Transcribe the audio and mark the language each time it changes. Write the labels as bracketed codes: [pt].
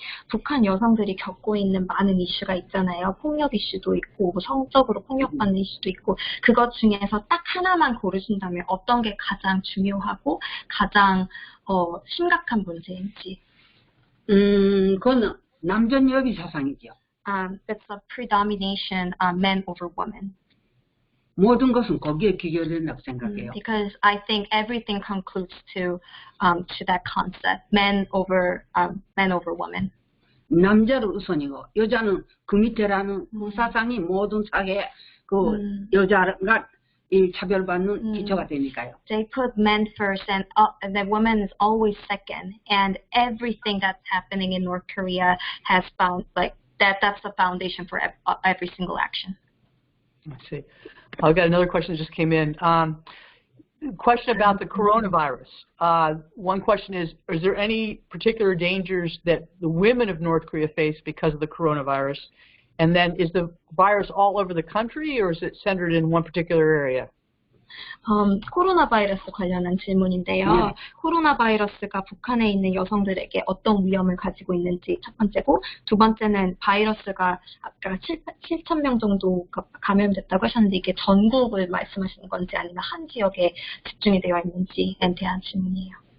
[ko] 북한 여성들이 겪고 있는 많은 이슈가 있잖아요. 폭력 이슈도 있고, 뭐 성적으로 폭력받는 이슈도 있고, 그것 중에서 딱 하나만 고르신다면 어떤 게 가장 중요하고 가장 심각한 문제인지. 그거는 남전여비 사상이죠. [en] It's a predomination men over women. [ko] 모든 것은 거기에 귀결된다고 생각해요. [en] Because I think everything concludes to that concept, men over women. [ko] 남자를 우선이고 여자는 그 밑에라는 그 사상이 모든 사회에 그 여자가 차별받는 기초가 되니까요. [en] They put men first and the woman is always second, and everything that's happening in North Korea has found like that's the foundation for every single action. I see. I've got another question that just came in. Question about the coronavirus. One question is there any particular dangers that the women of North Korea face because of the coronavirus? And then is the virus all over the country or is it centered in one particular area? [ko] 코로나 바이러스 관련한 질문인데요. 코로나 바이러스가 북한에 있는 여성들에게 어떤 위험을 가지고 있는지 첫 번째고, 두 번째는 바이러스가 아까 7,000명 정도 감염됐다고 하셨는데 이게 전국을 말씀하시는 건지 아니면 한 지역에 집중이 되어 있는지에 대한 질문이에요.